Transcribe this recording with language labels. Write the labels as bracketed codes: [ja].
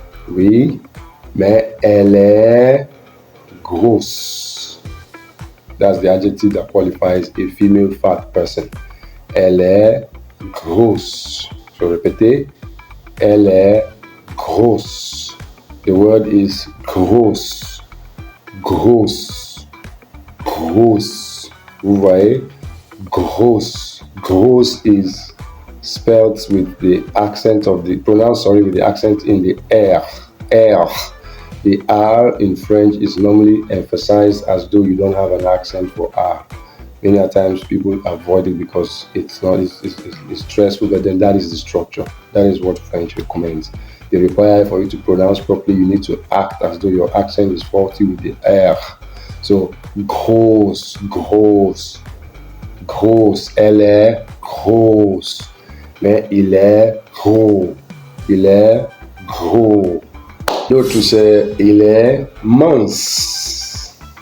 [fr] Oui, mais elle est grosse. [en] That's the adjective that qualifies a female fat person. [fr] Elle est grosse. [en] So [fr] répétez. Elle est grosse. [en] The word is grosse. [fr] Grosse. Grosse. Vous voyez? Grosse. [en] Grosse is spelled with the accent of the with the accent in the R. R. The R in French is normally emphasized as though you don't have an accent for R. Many a times people avoid it because it's stressful, but then that is the structure. That is what French recommends. They require for you to pronounce properly, you need to act as though your accent is faulty with the R. [fr] So grosse, grosse, grosse, elle est grosse, mais il est gros, il est gros. L'autre c'est il est mince.